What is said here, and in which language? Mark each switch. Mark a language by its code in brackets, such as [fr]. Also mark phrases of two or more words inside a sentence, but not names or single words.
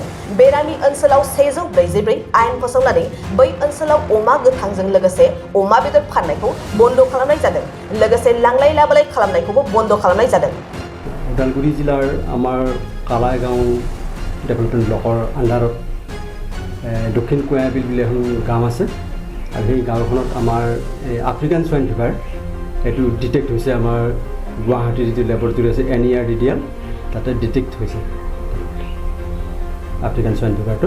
[brx] बेरामि ओनसोलाव 144 आयेन फोसावनानै बै ओनसोलाव अमा गोथांजों लोगोसे अमा बेदर फाननायखौ बन्द खालामनाय जादों। लोगोसे लांलाय लाबोलाय खालामनायखौबो बन्द खालामनाय जादों। [as] উদালগুৰি জিল্লাৰ আমাৰ কালাইগাঁও ডেভেলপমেন্ট ব্লকৰ আণ্ডাৰত দক্ষিণ কুৱাবিল বুলি এখন গাঁও আছে আৰু সেই গাঁওখনত আমাৰ [en] African swine fever [as] এইটো ডিটেক্ট হৈছে। আমাৰ গুৱাহাটীৰ যিটো লেবৰেটৰী আছে NERDDL তাতে ডিটেক্ট হৈছে [en] African swine fever.